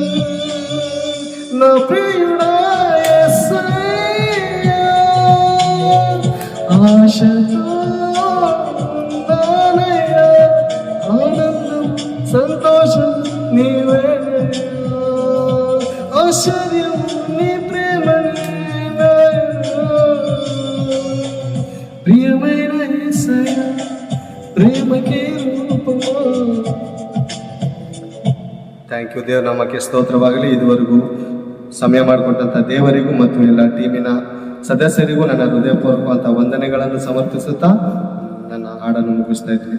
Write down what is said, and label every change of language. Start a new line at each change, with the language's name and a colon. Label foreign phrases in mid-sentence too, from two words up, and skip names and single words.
Telugu: నా ప్రియుడా యేసయ్యా ఆశతో ఆనందం సంతోషం నీవే, ఆశ్చర్యం నీ ప్రేమనే. ప్రియమైన యేసయ్యా ప్రేమకే రూపమా.
English: Thank you.
Kannada: ದೇವ್ರ ನಾಮಕ್ಕೆ ಸ್ತೋತ್ರವಾಗಲಿ. ಇದುವರೆಗೂ ಸಮಯ ಮಾಡಿಕೊಟ್ಟಂಥ ದೇವರಿಗೂ ಮತ್ತು ಎಲ್ಲ ಟೀಮಿನ ಸದಸ್ಯರಿಗೂ ನನ್ನ ಹೃದಯಪೂರ್ವಕವಂತ ವಂದನೆಗಳನ್ನು ಸಮರ್ಪಿಸುತ್ತಾ ನನ್ನ ಹಾಡನ್ನು ಮುಗಿಸ್ತಾ ಇದ್ದೀನಿ.